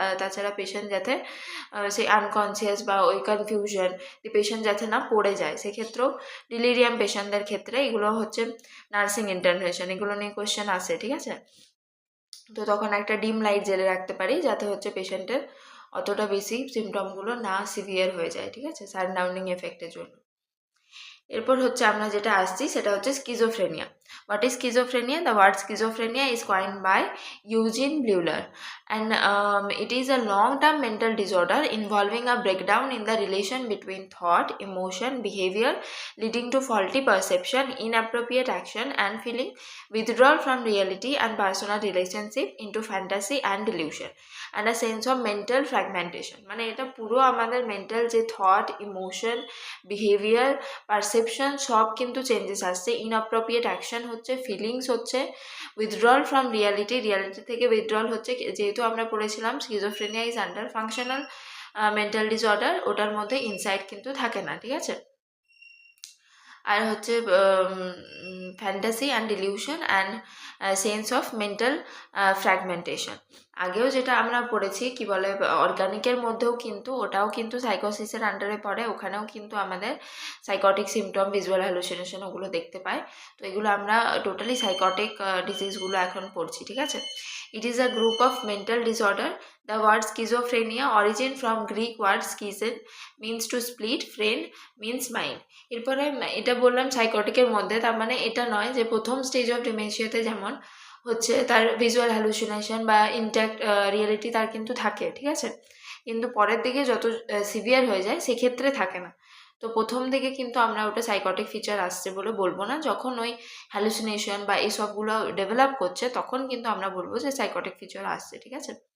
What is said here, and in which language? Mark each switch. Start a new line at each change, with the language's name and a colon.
Bangla: তাছাড়া পেশেন্ট যাতে সেই আনকনসিয়াস বা ওই কনফিউশন পেশেন্ট যাতে না পড়ে যায়, সেক্ষেত্রেও ডিলিরিয়াম পেশেন্টদের ক্ষেত্রে এগুলো হচ্ছে নার্সিং ইন্টারভেনশন, এগুলো নিয়ে কোয়েশ্চেন আসে, ঠিক আছে। তো তখন একটা ডিম লাইট জেলে রাখতে পারি যাতে হচ্ছে পেশেন্টের অতটা বেশি সিমটমগুলো না সিভিয়ার হয়ে যায়, ঠিক আছে, সানডাউনিং এফেক্টের জন্য। এরপর হচ্ছে আমরা যেটা আসছি সেটা হচ্ছে schizophrenia.
English: What is schizophrenia? The word schizophrenia is coined by Eugen Bleuler and it is a long-term mental disorder involving a breakdown in the relation between thought, emotion, behavior, leading to faulty perception, inappropriate action and feeling, withdrawal from reality and personal relationship into fantasy and delusion, and a sense of mental fragmentation।
Bangla: মানে এটা পুরো আমাদের mental যে thought, emotion, behaviour, perception সব কিন্তু changes আসছে, inappropriate action হচ্ছে, feelings হচ্ছে, উইথড্রল ফ্রম রিয়ালিটি, রিয়ালিটি থেকে উইথড্রল হচ্ছে, যেহেতু আমরা পড়েছিলাম
English: schizophrenia is under functional mental disorder,
Bangla: ওটার মধ্যে ইনসাইট কিন্তু থাকে না, ঠিক আছে। আর হচ্ছে
English: Fantasy and delusion and sense of mental fragmentation.
Bangla: আগেও যেটা আমরা পড়েছি কি বলে অর্গানিকের মধ্যেও কিন্তু ওটাও কিন্তু সাইকোসিসের আন্ডারে পড়ে, ওখানেও কিন্তু আমাদের সাইকটিক সিমটম, ভিজুয়াল হ্যালুসিনেশন ওগুলো দেখতে পাই। তো এগুলো আমরা টোটালি সাইকটিক ডিজিজগুলো এখন পড়ছি, ঠিক আছে।
English: It is a group of mental disorder. The word schizophrenia origin from Greek word schizen means to split, friend means mind.
Bangla: এরপরে এটা বললাম সাইকটিকের মধ্যে, তার মানে এটা নয় যে প্রথম স্টেজ অফ ডিমেনশিয়াতে যেমন হচ্ছে তার ভিজুয়াল হ্যালুসিনেশন বা ইনট্যাক্ট রিয়েলিটি তার কিন্তু থাকে, ঠিক আছে, কিন্তু পরের দিকে যত সিভিয়ার হয়ে যায় সেক্ষেত্রে থাকে না। তো প্রথম দিকে কিন্তু আমরা ওটা সাইকটিক ফিচার আসছে বলে বলবো না, যখন ওই হ্যালুসিনেশন বা এইসবগুলো ডেভেলপ করছে তখন কিন্তু আমরা বলবো যে সাইকটিক ফিচার আসছে, ঠিক আছে।